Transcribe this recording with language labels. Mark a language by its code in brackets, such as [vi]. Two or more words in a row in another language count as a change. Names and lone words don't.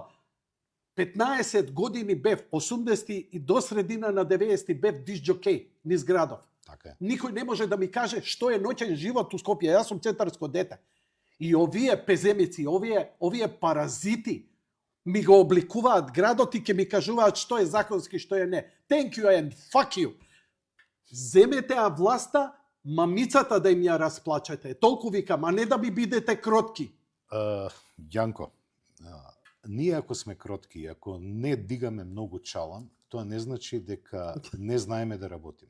[mk] 15 години бев, 80 и до средина на 90 бев дисџокеј низ градов. Така е. Никој не може да ми каже што е ноќен живот у Скопје. Јас сум центарско дете. И овие пеземици, овие паразити ми го обликуваат градот и ќе ми кажуваат што е законски, што е не. [en] Thank you and fuck you. [mk] Земете ја власта, мамицата да им ја расплачете. Толку викам, а не да ми бидете кротки. Јанко, ние ако сме кротки, ако не дигаме многу чалам, тоа не значи дека не знаеме да работиме.